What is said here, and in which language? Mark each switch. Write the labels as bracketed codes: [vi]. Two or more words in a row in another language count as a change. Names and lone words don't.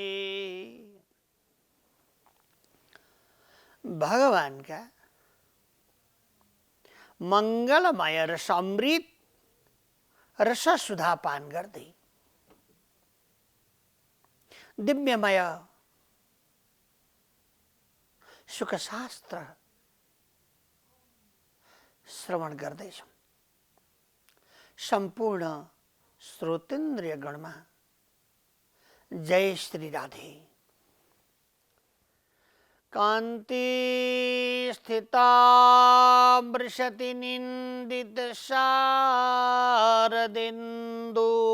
[ne] भगवान का मंगलमय रसामृत रस सुधा पान गर्दै दिव्यमय सुखशास्त्र श्रवण गर्दैछौं। सम्पूर्ण श्रोतेन्द्रिय गणमा जय श्री राधे। [sa] कान्ति स्थिता वृषति निन्दित शारदिन्दु